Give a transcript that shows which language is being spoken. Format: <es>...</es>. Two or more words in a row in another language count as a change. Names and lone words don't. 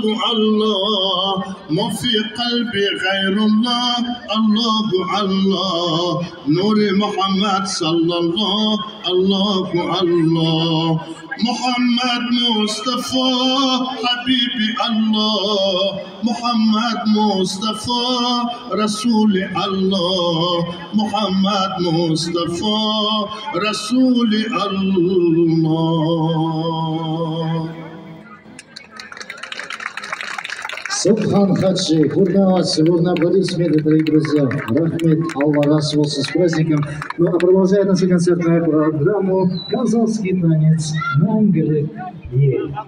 <ar>الله ما في قلبي غير الله الله الله نور محمد صلى الله الله الله محمد مصطفى حبيبي الله محمد مصطفى رسول الله محمد مصطفى رسول الله</ar> <ru>Субхан Хаджи, бурные аплодисменты, дорогие друзья. Рахмет, Аллах вас с праздником. Ну а продолжает нашу концертную программу казахский танец «Мәңгілік ел».</ru>